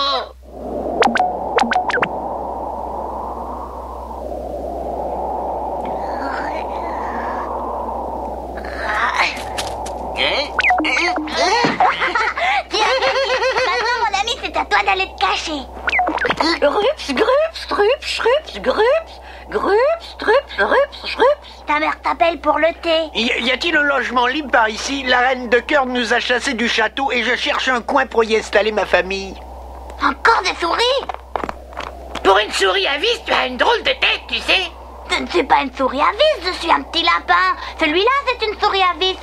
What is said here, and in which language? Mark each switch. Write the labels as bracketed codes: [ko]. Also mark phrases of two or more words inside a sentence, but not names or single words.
[fr] Maintenant, mon ami, c'est à toi d'aller te cacher. Grups, grups, trups, schrups, grups, grups, trups, rups, schrups. Ta mère t'appelle pour le thé. Y a-t-il un logement libre par ici? La reine de cœur nous a chassés du château et je cherche un coin pour y installer ma famille. Encore des souris? Pour une souris à vis, tu as une drôle de tête, tu sais. Je ne suis pas une souris à vis, je suis un petit lapin. Celui-là, c'est une souris à vis.